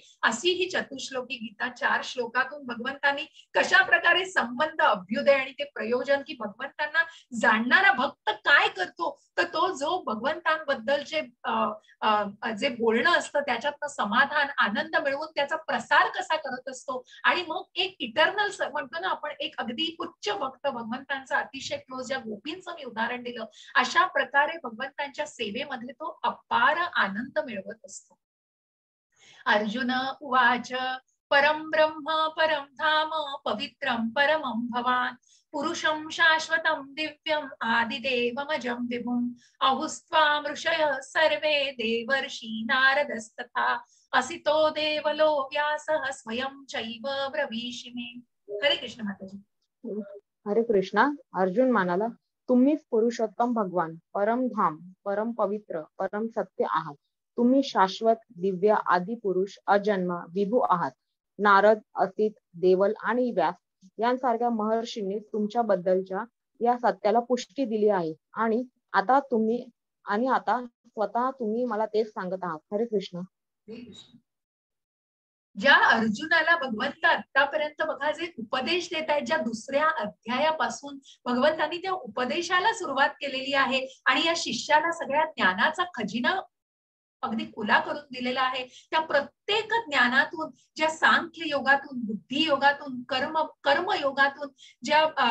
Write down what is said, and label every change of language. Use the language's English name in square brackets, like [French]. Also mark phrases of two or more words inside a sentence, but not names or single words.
[Marathi] अशी ही चतुश्लोकी गीता 4 श्लोकातून भगवंतांनी कशा प्रकारे संबंध, अभ्युदय आणि ते प्रयोजन, की भगवंतांना जाणणारा भक्त काय करतो, तर तो जो भगवंतांबद्दलचे जे बोलणं असतं त्याच्यातनं समाधान, आनंद मिळवून त्याचा प्रसार कसा करत असतो, आणि मग एक इटर्नल म्हणतो ना आपण, एक अगदी उच्च भक्त, भगवंतांचा अतिशय क्लोज, ज्या गोपींचं मी उदाहरण दिलं, अशा प्रकारे भगवंतांच्या सेवेमध्ये तो अपार आनंद मिळवत असतो. [Sanskrit] अर्जुन उवाच परम ब्रह्म परम धाम पवित्रम परमं भवान पुरुषं शाश्वतं दिव्यम् आदिदेवमजं विभुम् अहुस्त्वां ऋषयः सर्वे देवर्षि नारदस्तथा असितो देवलो व्यासः स्वयं चैव ब्रवीषि मे. [Marathi] हरे कृष्ण माताजी. हरे कृष्णा. अर्जुन म्हणाला, तुम्हीच पुरुषोत्तम भगवान, परम धाम, परम पवित्र, परम सत्य आहात. तुम्ही शाश्वत, दिव्य, आदि पुरुष, अजन्म, विभू आहात. नारद, असित, देवल आणि व्यास यांसारख्या महर्षींनी तुमच्या बद्दलच्या या सत्याला पुष्टी दिली आहे, आणि आता स्वतः तुम्ही मला तेच सांगत आहात. हरे कृष्ण. ज्या अर्जुनाला भगवंत आतापर्यंत बघा जे उपदेश देत आहेत, ज्या दुसऱ्या अध्यायापासून भगवंतांनी त्या उपदेशाला सुरुवात केलेली आहे, आणि या शिष्याला सगळ्या ज्ञानाचा खजिना अगदी खुला करून दिलेला आहे, त्या प्रत्येक ज्ञानातून, ज्या सांख्य योगातून, बुद्धी योगातून, कर्मयोगातून, ज्या